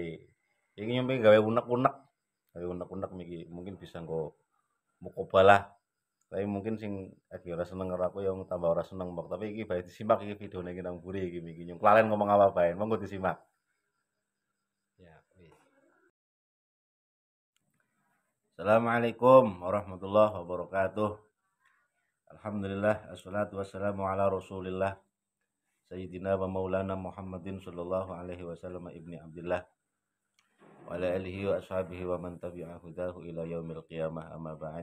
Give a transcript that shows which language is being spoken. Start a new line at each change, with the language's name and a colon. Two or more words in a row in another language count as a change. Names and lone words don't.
Javanese: Iki nyampe gawe unek-unek. Gawe unek-unek miki mungkin bisa nggo mukobalah. Tapi mungkin sing lagi ora seneng karo aku yang tambah ora seneng mbok. Tapi iki bae disimak iki videone iki nang mburi iki miki. Nyung kelalen ngomong apa bae. Monggo disimak. Ya, wis.
Arabic: السلام عليكم ورحمة الله وبركاته. الحمد لله، والصلاة والسلام على رسول الله سيدنا ومولانا محمد صلى الله عليه وسلم ابن عبد الله وعلى آله وأصحابه ومن تبع هداه إلى يوم القيامة أما بعد.